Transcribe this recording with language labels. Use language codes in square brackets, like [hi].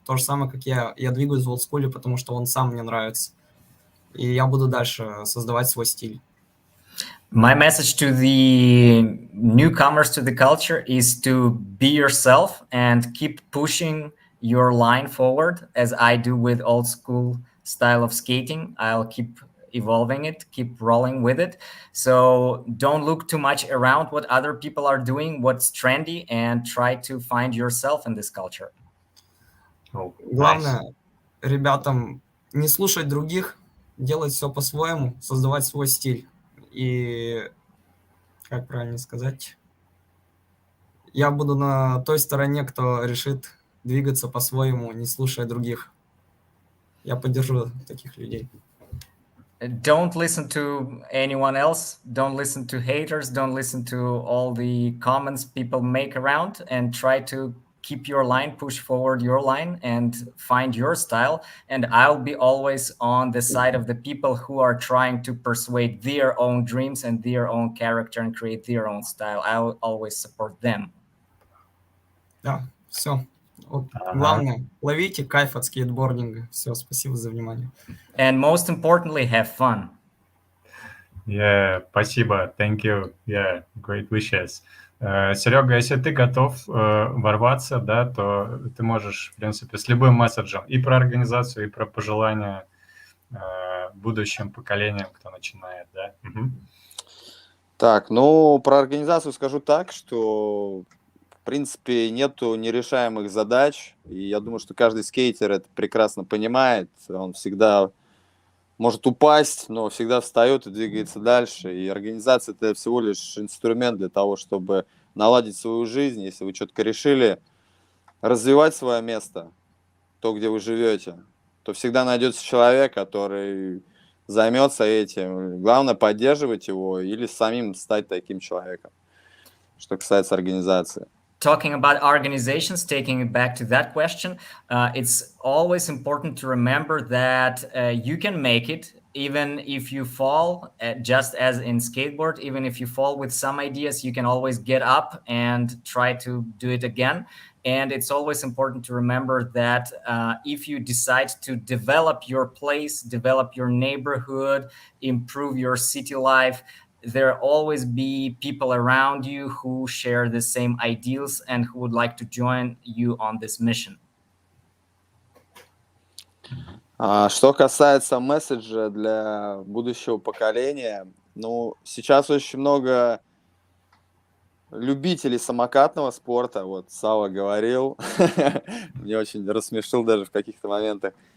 [ru] То же самое, как я двигаюсь в олдскуле, потому что он сам мне нравится. И я буду дальше создавать свой стиль. [en] My message to the newcomers to the culture is to be yourself and keep pushing your line forward, as I do with old school style of skating. I'll keep evolving it, keep rolling with it. So don't look too much around what other people are doing, what's trendy, and try to find yourself in this culture. Oh, [ru] Главное, ребятам, не слушать других, делать все по-своему, создавать свой стиль. И, как правильно сказать, я буду на той стороне, кто решит двигаться по-своему, не слушая других. Я поддержу таких людей. [en] Don't listen to anyone else. Don't listen to haters. Don't listen to all the comments people make around, and try to keep your line, push forward your line, and find your style. And I'll be always on the side of the people who are trying to persuade their own dreams and their own character and create their own style. I'll always support them. [ru] Да, все. Вот, главное, ловите кайф от скейтбординга. Все, спасибо за внимание. [en] And most importantly, have fun. [ru] Yeah, спасибо. [en] Thank you. Yeah, great wishes. [ru] Серега, если ты готов ворваться, да, то ты можешь, в принципе, с любым месседжем и про организацию, и про пожелания будущим поколениям, кто начинает, да. Так, ну, про организацию скажу так, что, в принципе, нету нерешаемых задач, и я думаю, что каждый скейтер это прекрасно понимает, он всегда может упасть, но всегда встает и двигается дальше, и организация это всего лишь инструмент для того, чтобы наладить свою жизнь, если вы четко решили развивать свое место, то, где вы живете, то всегда найдется человек, который займется этим. Главное поддерживать его или самим стать таким человеком, что касается организации. [en] Talking about organizations, taking it back to that question, it's always important to remember that you can make it even if you fall, just as in skateboard. Even if you fall with some ideas, you can always get up and try to do it again. And it's always important to remember that if you decide to develop your place, develop your neighborhood, improve your city life, there always be people around you who share the same ideals and who would like to join you on this mission. [ru] Что касается месседжа для будущего поколения, ну, сейчас очень много любителей самокатного спорта, вот Сава говорил, мне очень рассмешил даже в каких-то моментах.